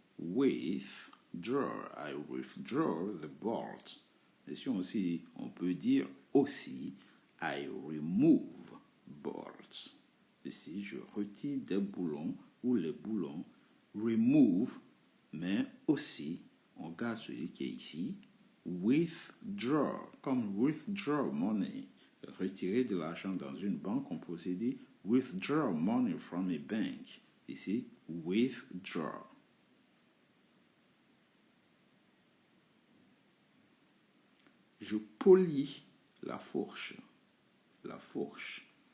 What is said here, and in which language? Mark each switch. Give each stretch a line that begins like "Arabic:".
English: Withdraw. I withdraw the bolt.
French: Et si aussi, on peut dire aussi,
English: I remove bolts.
French: Ici, je retire des boulons ou les boulons. Remove, mais aussi, on garde celui qui est ici.
English: Withdraw, comme withdraw money.
French: Retirer de l'argent dans une banque, on peut aussi dire
English: withdraw money from a bank.
French: Ici, withdraw. Je polis la fourche. La fourche.